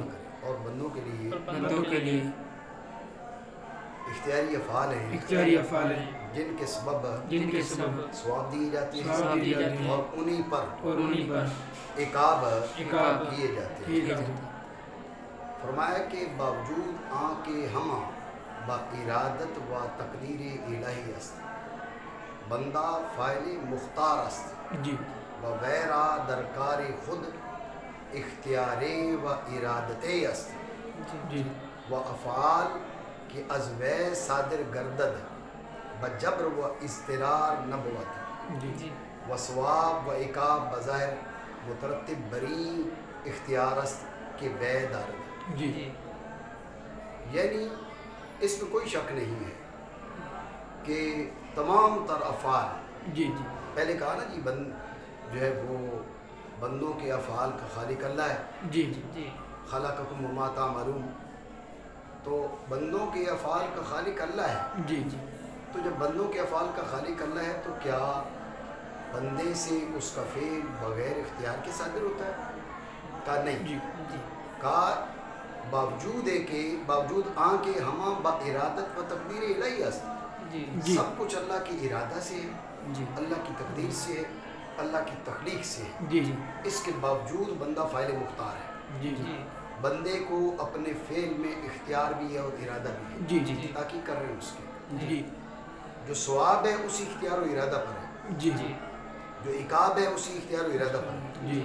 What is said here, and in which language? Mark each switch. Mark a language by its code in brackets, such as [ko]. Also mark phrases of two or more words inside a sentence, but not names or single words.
[ur] اور بندوں کے لیے اختیاری افعال ہیں جن کے سبب ثواب دیے جاتے ہیں اور انہی پر عقاب کیے جاتے ہیں۔ [fa] فرمایا کہ باوجود آن کے ہمہ با ارادت و تقدیر الہی است، بندہ فاعل مختار است و غیرہ درکار خود اختیار و ارادت است، و افعال کہ از وی صادر گردد بجبر و اضطرار نبوت، و ثواب و عقاب بظاہر مترتب بری اختیار است کہ وی دارد۔ [ur] یعنی اس میں کوئی شک نہیں ہے کہ تمام تر افعال، پہلے کہا نا جی جو ہے وہ بندوں کے افعال کا خالق اللہ ہے، [ar] خلقکم وما تعملون، [ur] تو بندوں کے افعال کا خالق اللہ ہے۔ تو جب بندوں کے افعال کا خالق اللہ ہے تو کیا بندے سے اس کا فعل بغیر اختیار کے صادر ہوتا ہے؟ کہا نہیں، کہا [fa] باوجود آن کے ہمہ با ارادت و تقدیر الہی است، [ur] سب کچھ اللہ کی ارادہ سے ہے، اللہ کی تقدیر سے ہے، اللہ کی تخلیق سے ہے، اس کے باوجود بندہ فاعل مختار ہے۔ بندے کو اپنے فعل میں اختیار بھی ہے اور ارادہ بھی ہے، تاکہ کر رہے ہیں اس کے جو ثواب ہے اسی اختیار و ارادہ پر ہے، جو عقاب ہے اسی اختیار و ارادہ پر ہے۔